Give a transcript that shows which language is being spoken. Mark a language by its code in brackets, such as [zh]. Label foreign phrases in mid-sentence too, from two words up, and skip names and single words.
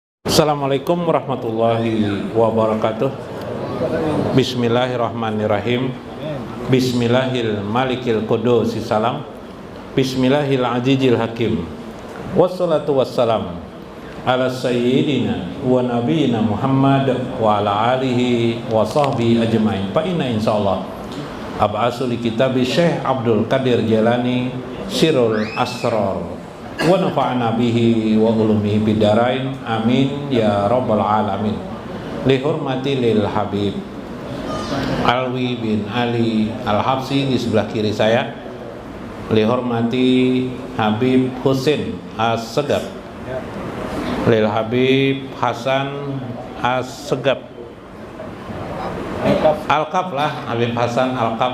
[ar] السلام عليكم ورحمة الله وبركاته. بسم الله الرحمن الرحيم. بسم الله الملك القدوس السلام. بسم الله العزيز الحكيم. والصلاة والسلام على سيدنا ونبينا محمد وعلى آله وصحبه أجمعين. فإن إن شاء الله أبحث لكتاب شيخ عبد القادر الجيلاني سر الأسرار ونفعنا به وعلومه بالدارين آمين يا رب العالمين. لحرمة [id] lil Habib Alwi bin Ali Al-Habsi di sebelah kiri saya, [ar] لحرمة [id] Habib Husin As-Segap, lil Habib Hasan As-Segap Al-Kaf lah, Habib Hasan Al-Kaf.